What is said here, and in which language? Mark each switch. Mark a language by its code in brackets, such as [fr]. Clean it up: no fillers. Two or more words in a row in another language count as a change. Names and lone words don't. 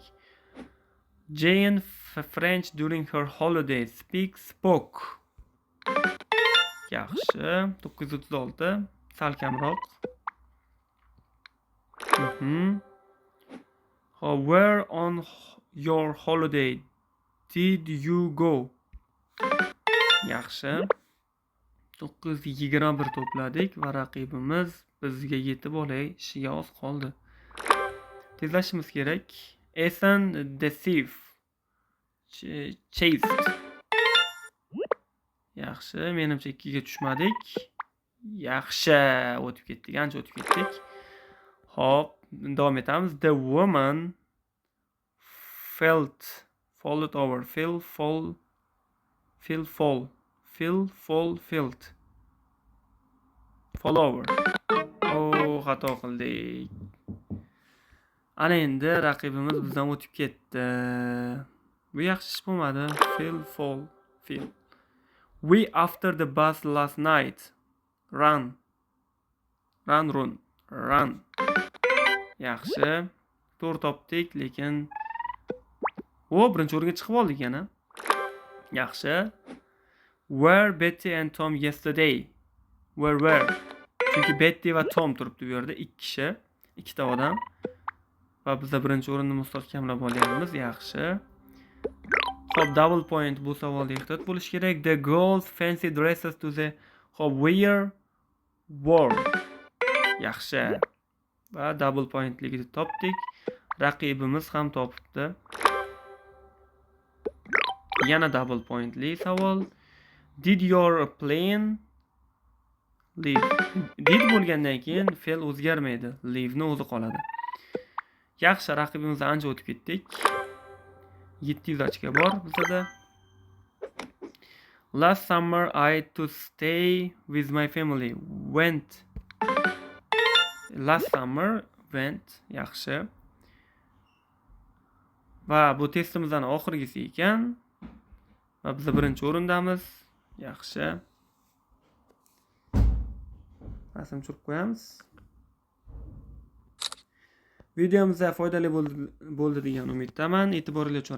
[en] Jane French during her holiday. Spoke. [uz] Yaxshi. 936. Sal kamroq. [en] Where on your holiday did you go? [uz] Yaxshi. 921 to'pladik va raqibimiz bizga yetib olishiga oz qoldi. Tezlashimiz kerak. [en] Ethan the thief chased. [uz] Yaxshi, menimcha 2 ga tushmadik. Yaxshi, o'tib ketdik, ancha o'tib ketdik. Hop, davom etamiz. [en] The woman fall over. [uz] Xato qildik. Ana endi raqibimiz bizdan o'tib ketdi. Bu yaxshi ish bo'lmadi. [en] Fall. We after the bus last night. Run. [uz] Yaxshi. To'g'ri topdik, lekin birinchi o'ringa chiqib oldik yana. Yaxshi. [en] Were Betty and Tom yesterday? Were. [uz] Chunki Betty va Tom turibdi bu yerda, ikki kishi, ikkita odam. Va biz birinchi o'rinni mustahkamlab olyapmiz. Yaxshi. Xo'p, [en] double point [uz] bu savolda ehtiyot bo'lish kerak. [en] The girls fancy dresses to the wore. [uz] Yaxshi. Va [en] double pointligini [uz] topdik. Raqibimiz ham topibdi. Yana [en] double pointli [uz] savol. [en] Did your plane leave? [uz] Did bo'lgandan keyin fe'l o'zgarmaydi. Leave ni o'zi qoladi. Yaxshi, raqibimizdan ancha o'tib ketdik. 700 ochko bor bizda. [en] Last summer I to stay with my family. Went. Last summer went. [uz] Yaxshi. Va bu testimizning oxirgisi ekan. Va biz birinchi o'rindamiz. Yaxshi. Rasm chizib qo'yamiz. Videomiz foydali bo'ldi degan umiddaman. E'tiboringiz uchun rahmat.